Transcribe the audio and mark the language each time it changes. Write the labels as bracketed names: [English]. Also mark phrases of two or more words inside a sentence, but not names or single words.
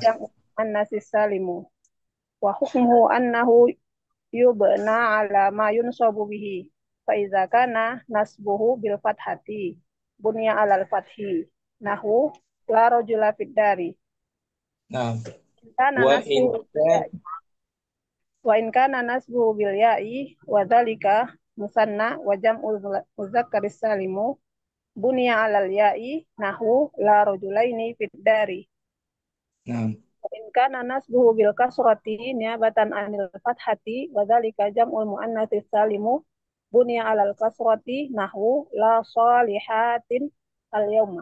[Arabic] جمع الناس سالم وحكمه أنه يبنى على ما ينصب به فإذا كان نصبه بالفتحة بني على الفتح نحو لا رجل في الدار Naam. kana وإن نصبه بالياء وإن كان نصبه بالياء وذلك المثنى وجمع المذكر السالم بني على الياء نحو لا رجلين في الدار Naam. وإن كان نصبه بالكسرة نيابة عن الفتحة وذلك جمع المؤنث السالم بني على الكسرة نحو لا صالحات اليوم